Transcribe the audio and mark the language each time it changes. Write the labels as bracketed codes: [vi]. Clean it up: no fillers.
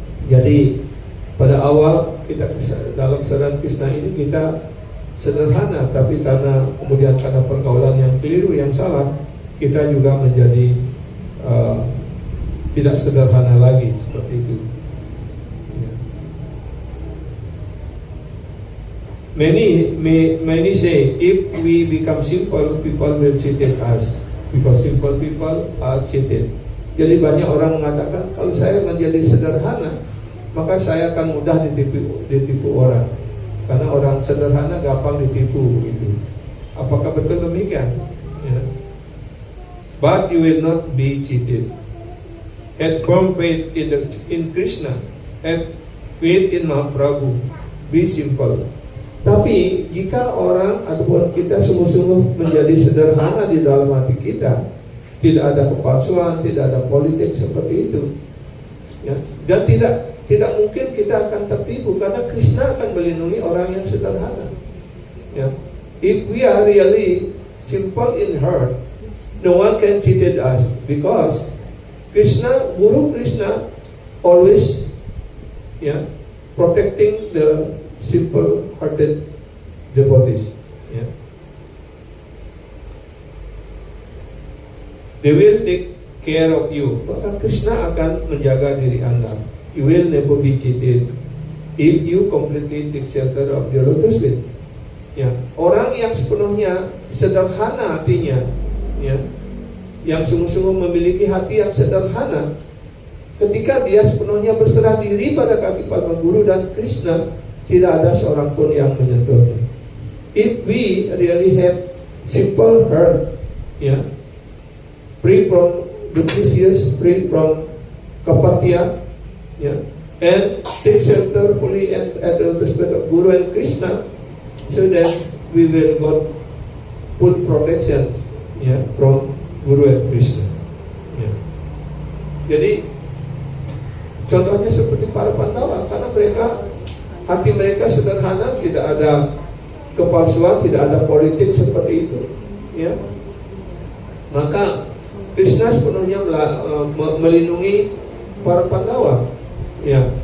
[id] Jadi pada awal kita dalam Sadar Krishna ini kita sederhana, tapi karena pergaulan yang keliru, yang salah, kita juga menjadi tidak sederhana lagi seperti itu. Yeah. [en] Many say if we become simple, people will cheat us because simple people are cheated. [id] Jadi banyak orang mengatakan kalau saya menjadi sederhana, maka saya akan mudah ditipu orang. Karena orang sederhana gampang ditipu begitu. Apakah betul demikian? Ya. [en] But you will not be cheated. Have firm faith in Krishna. Have faith in Mahaprabhu. Be simple. [id] Tapi jika orang ataupun kita sungguh-sungguh menjadi sederhana di dalam hati kita, tidak ada kepalsuan, tidak ada politik seperti itu, ya, dan tidak mungkin kita akan tertipu karena Krishna akan melindungi orang yang sederhana. Ya. [en] If we are really simple in heart, no one can cheat us because Guru Krishna always, ya, protecting the simple-hearted devotees. Ya. They will take care of you, [id] maka Krishna akan menjaga diri Anda. [en] You will never be cheated if you completely take shelter of the lotus feet. [id] Ya, orang yang sepenuhnya sederhana hatinya, ya, yang sungguh-sungguh memiliki hati yang sederhana, ketika dia sepenuhnya berserah diri pada kaki Padma Guru dan Krishna, tidak ada seorang pun yang menyentuhnya. [en] If we really have simple heart, ya, free from duplicitous, free from kapatya, ya, and take shelter fully at the respect of Guru and Krishna, so that we will got full protection, ya, from Guru and Krishna. Ya. [id] Jadi contohnya seperti para Pandawa, karena hati mereka sederhana, tidak ada kepalsuan, tidak ada politik seperti itu, ya. Maka Krishna sepenuhnya melindungi para Pandawa, ya.